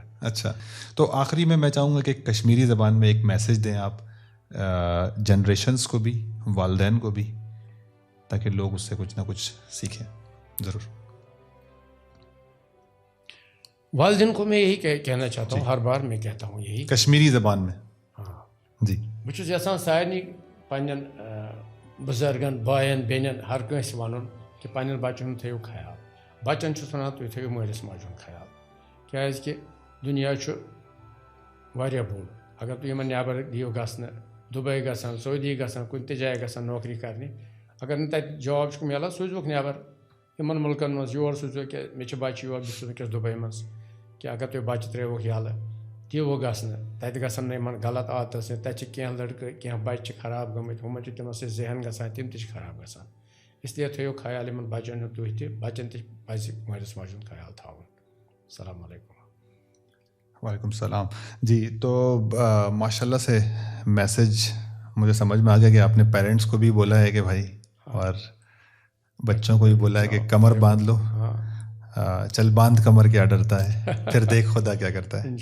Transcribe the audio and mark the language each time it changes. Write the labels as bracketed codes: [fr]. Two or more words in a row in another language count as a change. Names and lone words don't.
[ur] اچھا, تو آخری میں چاہوں گا کہ کشمیری زبان میں ایک میسج دیں آپ جنریشنس کو بھی, والدین کو بھی, تاکہ لوگ اس سے کچھ نہ کچھ سیکھیں. ضرور. والدین کو میں یہی کہنا چاہتا ہوں, ہر بار میں کہتا ہوں یہی کشمیری زبان میں. ہاں جی. [ks] بہٕ چھُس یژھان سارنٕے پنٛنٮ۪ن بُزرگن بایَن بیٚنٮ۪ن ہر کٲنٛسہِ وَنُن کہِ پنٛنٮ۪ن بَچَن ہُنٛد تھٲیِو خیال. بَچَن چھُس وَنان تُہۍ تھٲیِو مٲلِس ماجہِ ہُنٛد خیال, کیٛازِکہِ دُنیا چھُ واریاہ بوٚڑ. اگر تُہۍ یِمن نٮ۪بر دِیِو گژھنہٕ, دُبے گژھن, سعودی گژھن, کُنہِ تہِ جایہِ گژھن نوکری کَرنہِ, اگر نہٕ تَتہِ جاب چھُکھ میلان سوٗزۍوُکھ نٮ۪بر یِمن مُلکن منٛز, یور سوٗزۍوُکھ کہِ مےٚ چھِ بَچہِ یور, بہٕ چھُس وٕنکٮ۪س دُبے منٛز, کہِ اگر تُہۍ بَچہِ ترٛٲیوُکھ یَلہٕ دِیٖوُکھ گژھنہٕ, تَتہِ گژھن نہٕ یِمن غلط عادتہٕ سۭتۍ, تَتہِ چھِ کینٛہہ لٔڑکہٕ کینٛہہ بَچہِ چھِ خراب گٔمٕتۍ, ہُمن چھِ تِمن سۭتۍ ذہن گژھان, تِم تہِ چھِ خراب گژھان. اِسلیے تھٲیِو خیال یِمن بَچن ہُنٛد تُہۍ تہِ, بَچن تہِ پَزِ مٲلِس ماجہِ ہُنٛد خیال تھاوُن. [ar] السلام علیکم. وعلیکم السلام. [ur] جی, تو [ar] ماشاء اللہ [ur] سے میسج مجھے سمجھ میں آ گیا کہ آپ نے پیرنٹس کو بھی بولا ہے کہ بھائی, اور بچوں کو بھی بولا ہے کہ کمر باندھ لو, چل باندھ کمر, کیا ڈرتا ہے, پھر دیکھ خدا کیا کرتا ہے.